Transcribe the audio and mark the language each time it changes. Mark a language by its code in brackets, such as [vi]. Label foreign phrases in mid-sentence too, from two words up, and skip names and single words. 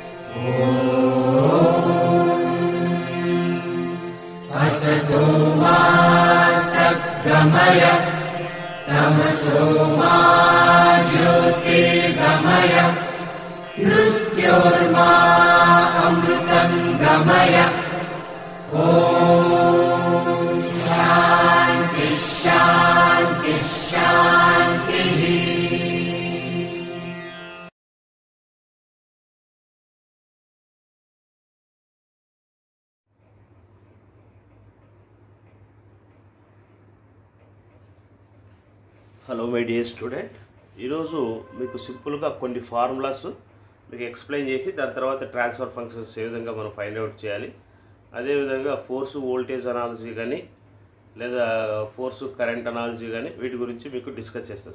[sa] असतो मा सद्गमय तमसो मा ज्योतिर्गमय मृत्योर्मा अमृतं गमय ॐ शान्ति शान्ति शान्तिः। [en] Hello my dear student, [te] ఈరోజు మీకు సింపుల్గా కొన్ని ఫార్ములాస్ మీకు ఎక్స్ప్లెయిన్ చేసి దాని తర్వాత [en] transfer functions [te] ఏ విధంగా మనం [en] find out [te] చేయాలి, అదేవిధంగా [en] force voltage analogy [te] కానీ లేదా [en] force current analogy [te] కానీ వీటి గురించి మీకు డిస్కస్ చేస్తాను.